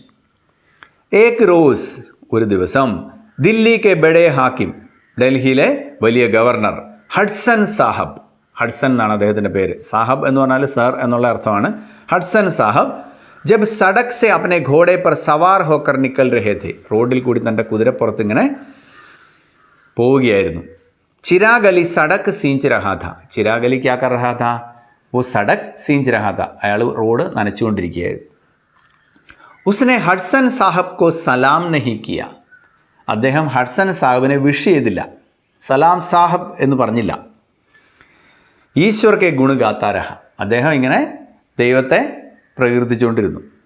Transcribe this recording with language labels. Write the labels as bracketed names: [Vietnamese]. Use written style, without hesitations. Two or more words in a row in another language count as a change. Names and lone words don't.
[Hindi] एक रोज़, [Malayalam] ഒരു ദിവസം [Hindi] दिल्ली के बड़े हाकिम, [Malayalam] ഡൽഹിയിലെ വലിയ ഗവർണർ ഹഡ്സൺ സാഹബ്, ഹഡ്സൺ എന്നാണ് അദ്ദേഹത്തിൻ്റെ പേര്. സാഹബ് എന്ന് പറഞ്ഞാൽ സർ എന്നുള്ള അർത്ഥമാണ്. [Hindi] हडसन साहब जब सड़क से अपने घोड़े पर सवार होकर निकल रहे थे, [Malayalam] റോഡിൽ കൂടി തൻ്റെ കുതിരപ്പുറത്ത് ഇങ്ങനെ പോവുകയായിരുന്നു. [Hindi] चिराग अली सड़क सींच रहा था, चिराग अली क्या कर रहा था? वो सड़क सींच रहा था, [Malayalam] അയാൾ റോഡ് നനച്ചുകൊണ്ടിരിക്കുകയായിരുന്നു. [Hindi] उसने हडसन साहब को सलाम नहीं किया, [Malayalam] അദ്ദേഹം ഹഡ്സൺ സാഹിബിനെ വിഷ് ചെയ്തില്ല, [Hindi] सलाम साहब [Malayalam] എന്ന് പറഞ്ഞില്ല. [Hindi] ईश्वर के गुण गाता रहा, [Malayalam] അദ്ദേഹം ഇങ്ങനെ ദൈവത്തെ പ്രകീർത്തിച്ചുകൊണ്ടിരുന്നു.